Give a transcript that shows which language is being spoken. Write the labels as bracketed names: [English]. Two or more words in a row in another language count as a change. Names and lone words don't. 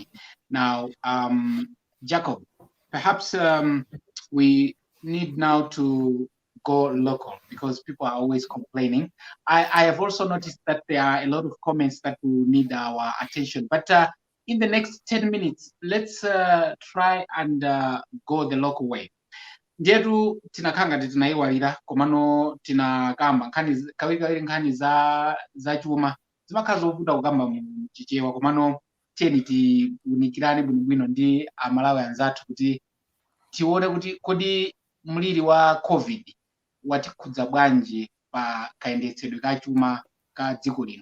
[English] Now, Jacob, perhaps we need now to go local, because people are always complaining. I have also noticed that there are a lot of comments that will need our attention. But in the next 10 minutes, let's try and go the local way. [Nyanja] Ndetu tinakanga tinaiwalira komano tinakamba kawiri nkhani za chuma zimakhala zovuta kukamba mchichewa, komano tiyeni tiunikirane bwinobwino ndi amalawi anzathu kuti tione kuti kodi mliri wa COVID watikhudza bwanji pa kayendetsedwe ka chuma ka dziko lino.